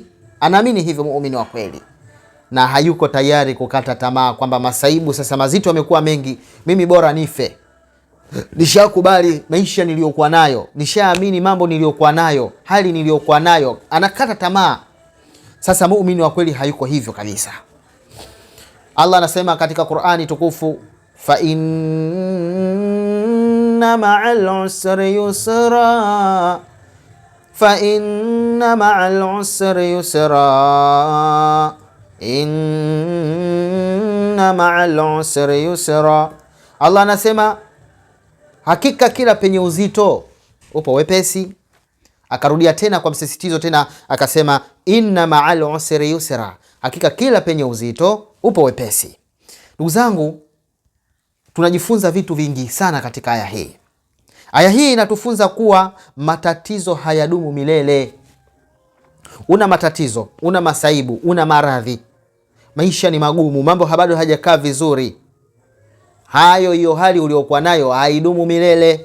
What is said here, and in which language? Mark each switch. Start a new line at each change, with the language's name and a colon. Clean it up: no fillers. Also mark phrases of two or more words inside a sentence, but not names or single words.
Swahili: Anaamini hivyo muumini wa kweli, na hayuko tayari kukata tamaa kwamba masaibu sasa mazito yamekuwa mengi, mimi bora nife. Nishakubali maisha niliyokuwa nayo, nishaamini mambo niliyokuwa nayo, hali niliyokuwa nayo, anakata tamaa. Sasa muumini wa kweli hayuko hivyo kabisa. Allah anasema katika Qur'ani tukufu,
Arabic: فإن مع العسر يسرا، فإن مع العسر يسرا، إن مع العسر يسرا.
Swahili: Allah anasema hakika kila penye uzito upo wepesi. Akarudia tena kwa msisitizo tena akasema
Arabic: إن مع العسر يسرا,
Swahili: hakika kila penye uzito upo wepesi. Ndugu zangu, tunajifunza vitu vingi sana katika aya hii. Aya hii inatufunza kuwa matatizo hayadumu milele. Una matatizo, una masaibu, una maradhi, maisha ni magumu, mambo bado hajakaa vizuri, hiyo hali uliokuwa nayo haidumu milele.